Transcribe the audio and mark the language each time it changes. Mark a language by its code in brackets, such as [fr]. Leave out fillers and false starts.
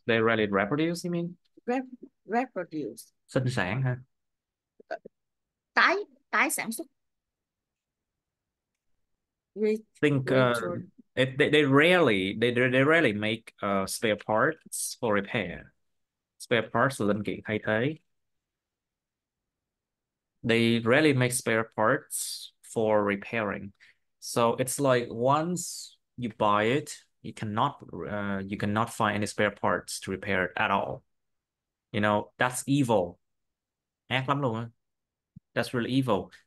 [en] They rarely reproduce, you mean? rep, reproduced. [vi] Sinh sản hả? Tái tái sản xuất. [en] Re, Think retro, they rarely make spare parts for repair. [vi] Spare parts là linh kiện thay thế. [en] They rarely make spare parts for repairing. So it's like once you buy it, you cannot find any spare parts to repair it at all. That's evil. [vi] Ác lắm luôn á. [en] That's really evil.